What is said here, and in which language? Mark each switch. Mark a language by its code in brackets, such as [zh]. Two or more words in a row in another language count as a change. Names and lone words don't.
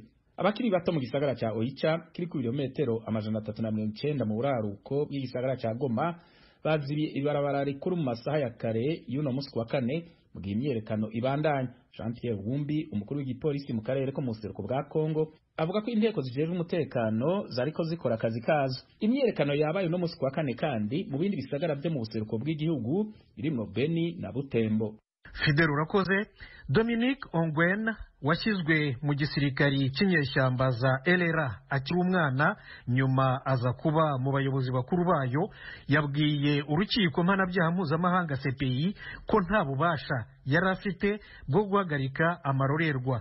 [rn] Abakiri bato mu gisagara cya Oicha kiri ku birometero 390 mu buraruko bw'igisagara cya Goma bazibiye ibarabara rikuru mu masaha ya kare y'uno musi wa kane mu gihe imyerekano ibandanya. Jean-Pierre Wumbi umukuru w'igipolisi mu karere ko mu buseruko bwa Kongo avuga ko inteko zijeje umutekano zariko zikora akazi kazo. Imyerekano yabaye uno musi wa kane kandi mu bindi bisagara byo mu buseruko bw'igihugu birimo Beni na Butembo. Fidel urakoze. [rw] Dominique Ongwen washyizwe mu gisirikari cy'inyeshyamba za LRA akiri umwana, nyuma aza kuba mu bayobozi bakuru bayo, yabwiye urukiko mpanabyaha mpuzamahanga CPI ko nta bubasha yari afite bwo guhagarika amarorerwa.